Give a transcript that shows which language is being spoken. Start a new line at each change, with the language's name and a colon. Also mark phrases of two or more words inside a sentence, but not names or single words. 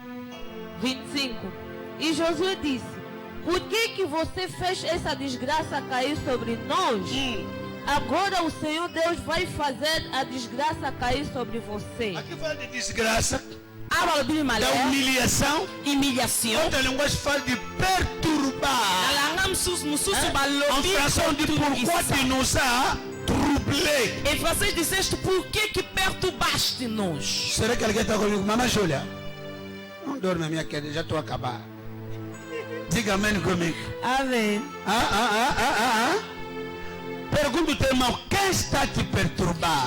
Portuguese: E Josué disse: por que você fez essa desgraça cair sobre nós? Agora o Senhor Deus vai fazer a desgraça cair sobre você. Aqui fala de desgraça, da humilhação. Outra linguagem fala de perturbar.
French: En français on dit pourquoi tu nous as troublés.
Portuguese: Em francês disseste por que perturbaste-nos? Será que alguém está comigo? Mamãe Júlia, não dorme minha querida, já estou a acabar. Diga amém comigo. Amém. Pergunta o teu irmão, quem está a te perturbar?